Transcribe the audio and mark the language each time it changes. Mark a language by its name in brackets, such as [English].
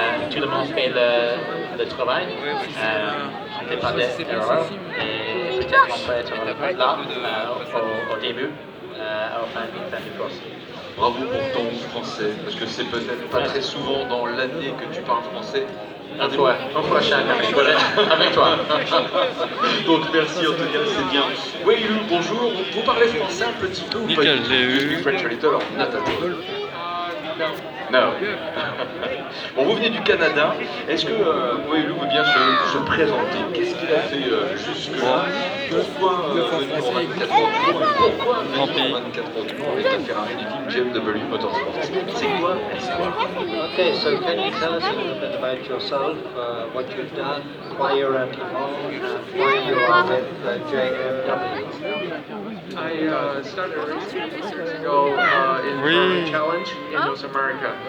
[French] Tout le monde fait le travail, on ne fait pas d'erreur et peut-être on peut être là au début, à la fin du course. Bravo pour ton français, parce que c'est peut-être pas très souvent dans l'année que tu parles français. Un fois chaque année, voilà, avec toi. Donc merci en tout cas, c'est bien. Oui, Lou, bonjour, vous parlez français un petit peu ou pas? Nickel, j'ai eu. [English] French a little or not at all? [French] Non. Bon, vous venez du Canada. Est-ce que Lou veut bien se présenter? Qu'est-ce qu'il a fait jusque-là? Pourquoi venir en 24 heures du Mans? Pourquoi venir en 24 heures du Mans avec la Ferrari d'équipe GMW Motorsport? C'est quoi l'histoire? [English] Okay, so can you tell us a little bit about yourself, what you've done, why you're at Le Mans, and why you are with JMW? I started racing 6 years ago in Ferrari Challenge in North America.